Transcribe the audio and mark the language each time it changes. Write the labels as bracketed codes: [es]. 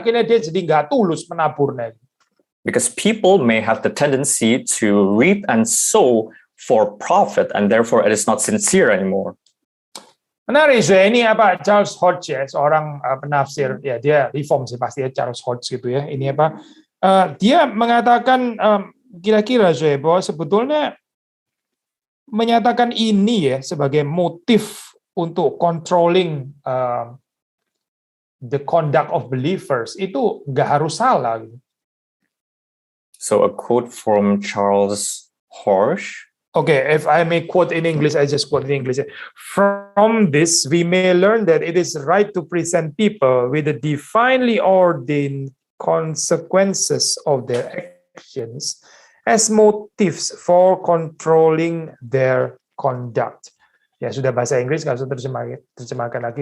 [id] Akhirnya dia jadi nggak tulus menaburnya. [en] Because people may have the tendency to reap and sow for profit, and therefore it is not sincere anymore. [id] Menarik ini Charles Hodge ya, seorang penafsir ya, dia reform sih pasti ya, Charles Hodge gitu ya. Ini dia mengatakan kira-kira bahwa sebetulnya menyatakan ini ya sebagai motif untuk [en] controlling the conduct of believers [id] itu nggak harus salah. [en] So a quote from Charles Hodge. Okay, if I may quote in English, I just quote in English. From this, we may learn that it is right to present people with the divinely ordained consequences of their actions as motives for controlling their conduct. [id] Ya sudah bahasa Inggris, nggak usah terjemahkan lagi.